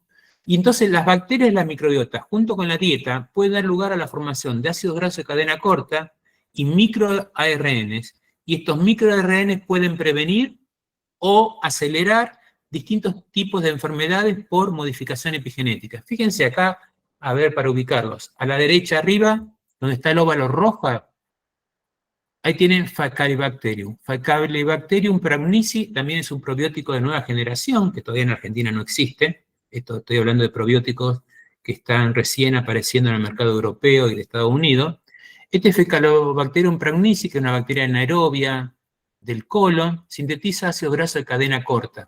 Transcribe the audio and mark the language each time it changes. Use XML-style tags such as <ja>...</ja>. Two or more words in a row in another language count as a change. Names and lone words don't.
<es>Y entonces las bacterias y las microbiotas, junto con la dieta, pueden dar lugar a la formación de ácidos grasos de cadena corta y microARNs. Y estos microARNs pueden prevenir o acelerar distintos tipos de enfermedades por modificación epigenética. Fíjense acá, a ver, para ubicarlos. A la derecha arriba, donde está el óvalo rojo, ahí tienen Faecalibacterium. Faecalibacterium pramnici también es un probiótico de nueva generación, que todavía en Argentina no existe. Estoy hablando de probióticos que están recién apareciendo en el mercado europeo y de Estados Unidos. Este Faecalibacterium pramnici, que es una bacteria anaerobia del colon, sintetiza ácido graso de cadena corta.</es>